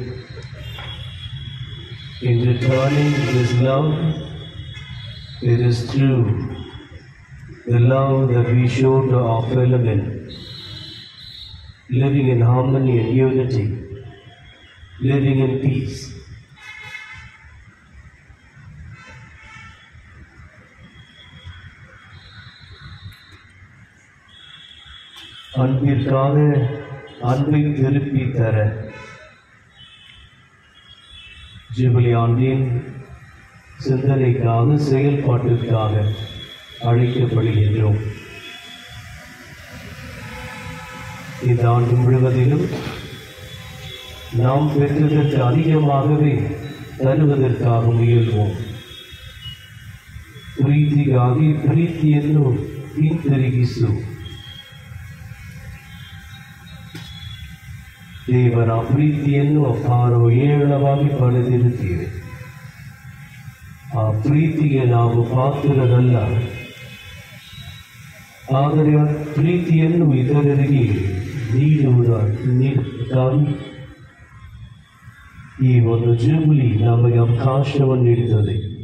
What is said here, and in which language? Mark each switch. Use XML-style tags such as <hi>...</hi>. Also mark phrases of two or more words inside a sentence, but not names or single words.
<en>In returning this love, it is true the love that we show to our fellow men, living in harmony and unity, living in peace.</en> <ta>அன்பிற்காக அன்பை திருப்பி தர ஜூபிலி ஆண்டின் சிந்தனைக்காக செயல்பாட்டிற்காக அழைக்கப்படுகின்றோம். இந்த ஆண்டு முழுவதிலும் நாம் பெற்றதற்கு அதிகமாகவே தருவதற்காக முயல்வோம்.</ta> <kn>ಪ್ರೀತಿಗಾಗಿ ಪ್ರೀತಿಯನ್ನು ಹಿಂತಿರುಗಿಸು. ದೇವರ ಪ್ರೀತಿಯನ್ನು ಅಪಾರ ಏಳವಾಗಿ ಪಡೆದಿರುತ್ತೀವಿ. ಆ ಪ್ರೀತಿಗೆ ನಾವು ಪಾತ್ರರಲ್ಲ, ಆದರೆ ಆ ಪ್ರೀತಿಯನ್ನು ಇತರರಿಗೆ ನೀಡುವುದಕ್ಕಾಗಿ ಈ ಒಂದು ಜೂಬಿಲಿ ನಮಗೆ ಅವಕಾಶವನ್ನು ನೀಡುತ್ತದೆ.</kn>